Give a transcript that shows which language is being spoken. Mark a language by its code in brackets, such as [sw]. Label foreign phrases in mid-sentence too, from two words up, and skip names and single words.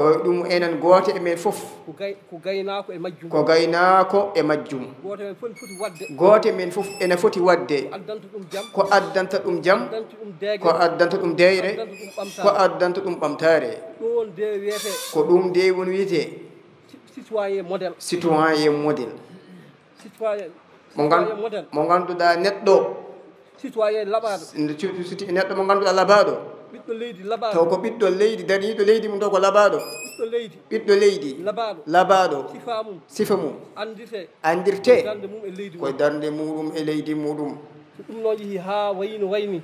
[ff] O, ɗum enen gooto e men fof. Ko gay-, ko gaynaako e majjum. Ko gaynaako e majjum. Gooto e men fof foti wadde. Gooto e men fof ene foti wadde. Ko addanta ɗum jam. Ko addanta ɗum jam. Ko addanta ɗum deege. Ko addanta ɗum deyre. Ko addanta ɗum ɓamtaare. Ko addanta ɗum ɓamtaare. Ɗum woni nde wiyete. Ko ɗum nde woni wiyete. [fr] Ci-, citoyen modèle. Citoyen modèle. Citoyen, Mo gan-, citoyen modèle. [ff] mo ganduɗa neɗɗo. Citoyen laɓaɗo. Nde ci-, ci-, ci-, neɗɗo mo ganduɗa labaɗo. Ɓiɗɗo leydi labaɗo. Taw ko ɓiɗɗo leydi, dari ɓiɗɗo leydi mum taw ko labaɗo. Ɓiɗɗo leydi. Ɓiɗɗo leydi. Labaɗo. Labaɗo. Sifa mum. Sifa mum. Andirte. Andirte. Darnde mum e leydi Koye mum. darnde muɗum e leydi muɗum. So ɗum noon yehi ha wayno wayni.